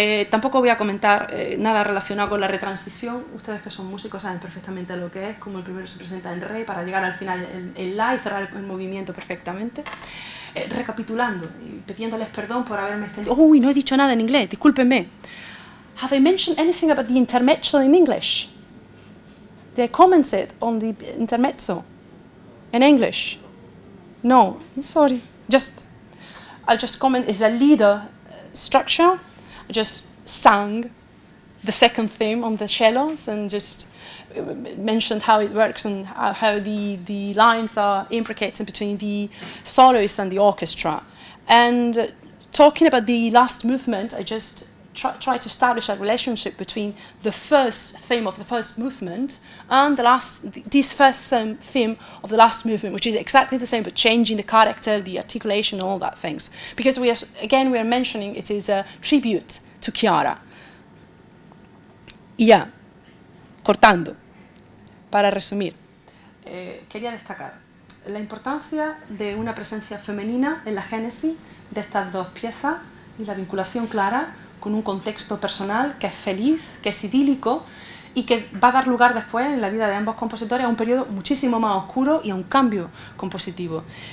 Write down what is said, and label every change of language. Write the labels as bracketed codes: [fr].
[es] Tampoco voy a comentar nada relacionado con la retransición. Ustedes que son músicos saben perfectamente lo que es, como el primero se presenta en re para llegar al final en la y cerrar el movimiento perfectamente. Recapitulando y pidiéndoles perdón por haberme extendido. Uy, no he dicho nada en inglés, discúlpenme. [en] Have I mentioned anything about the intermezzo in English? Did I commented on the intermezzo in English? No, sorry. I'll just comment. It's a leader structure. I just sang the second theme on the cellos and just mentioned how it works and how the lines are imbricated between the soloist and the orchestra. And talking about the last movement, I just try to establish a relationship between the first theme of the first movement and this first theme of the last movement, which is exactly the same, but changing the character, the articulation, all that things. Because we are mentioning it is a tribute to Chiara. [es] Y ya, cortando, para resumir, quería destacar la importancia de una presencia femenina en la génesis de estas dos piezas y la vinculación clara con un contexto personal que es feliz, que es idílico y que va a dar lugar después en la vida de ambos compositores a un periodo muchísimo más oscuro y a un cambio compositivo.